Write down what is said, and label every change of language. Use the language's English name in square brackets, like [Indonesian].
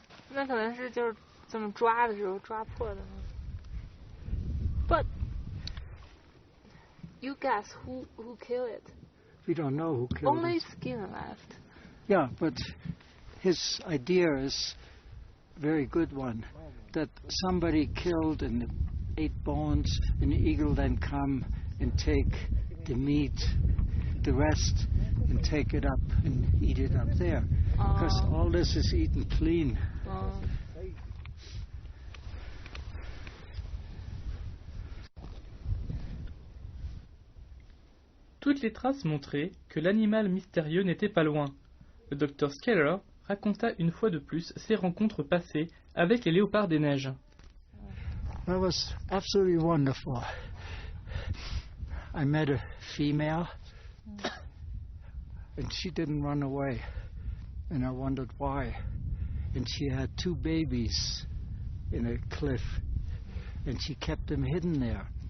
[Chinese] 那可能是就是这么抓的时候抓破的呢。 [English] But you guess who killed it? We don't know who killed it. Only skin left. Yeah, but his idea is a very good one. That somebody killed and ate bones, an eagle then come and take the meat, the rest, and take it up and eat it up there. Because all this is eaten clean. [French] Toutes les traces montraient que l'animal mystérieux n'était pas loin. Le docteur Skeller raconta une fois de plus ses rencontres passées avec les léopards des neiges. [English] That was absolutely wonderful. I met a female, and she didn't run away, and I wondered why. And she had 2 babies in a cliff, and she kept them hidden there.